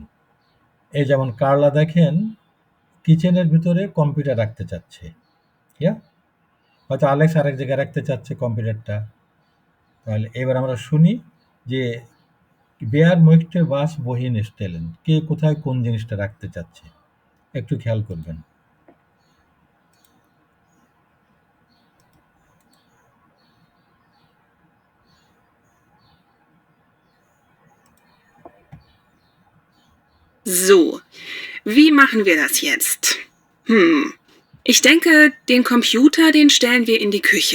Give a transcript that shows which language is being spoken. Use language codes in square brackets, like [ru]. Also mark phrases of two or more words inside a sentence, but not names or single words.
[bn] এই যেমন কার্লা দেখেন কিচেনের ভিতরে কম্পিউটার রাখতে চাচ্ছে, হয়তো আলেক্স আরেক জায়গায় রাখতে চাচ্ছে কম্পিউটারটা। তাহলে এবার আমরা শুনি যে [de] Wer möchte was wohin stellen, [bn] কে কোথায় কোন জিনিসটা রাখতে চাচ্ছে একটু খেয়াল করবেন। [de] So, wie machen wir das jetzt? Ich denke, den Computer, den stellen wir in die Küche.